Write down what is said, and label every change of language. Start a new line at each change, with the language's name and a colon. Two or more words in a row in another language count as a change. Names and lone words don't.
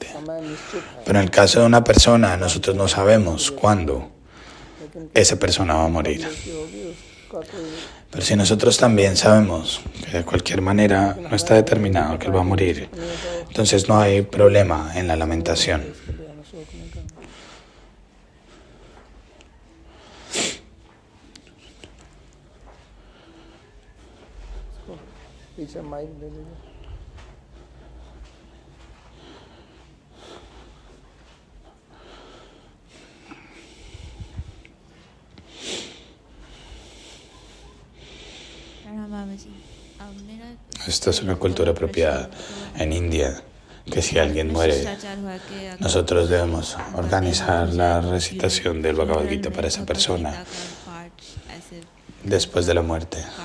Spanish: Pero en el caso de una persona, nosotros no sabemos cuándo esa persona va a morir. Pero si nosotros también sabemos que de cualquier manera no está determinado que él va a morir, entonces no hay problema en la lamentación.
Hindi: पीछे माइक दे दीजिए
Spanish: Esta es una cultura apropiada en India, que si alguien muere, nosotros debemos organizar la recitación del Bhagavad Gita para esa persona después de la muerte.